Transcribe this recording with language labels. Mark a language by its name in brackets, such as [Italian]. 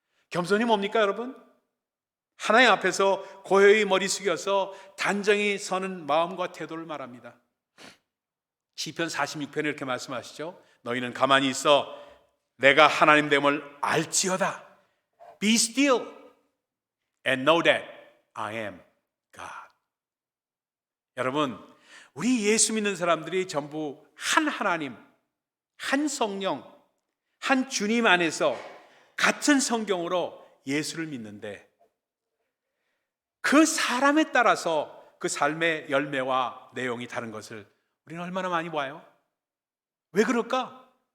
[Korean] 겸손이 뭡니까, 여러분? 하나님 앞에서 고요히 머리 숙여서 단정히 서는 마음과 태도를 말합니다. 시편 46편에 이렇게 말씀하시죠. 너희는 가만히 있어 내가 하나님 됨을 알지어다. [English] Be still and know that I am God. [Korean] 여러분, 우리 예수 믿는 사람들이 전부 한 하나님, 한 성령, 한 주님 안에서 같은 성경으로 예수를 믿는데, 그 사람에 따라서 그 삶의 열매와 내용이 다른 것을 우리는 얼마나 많이 봐요? 왜 그럴까?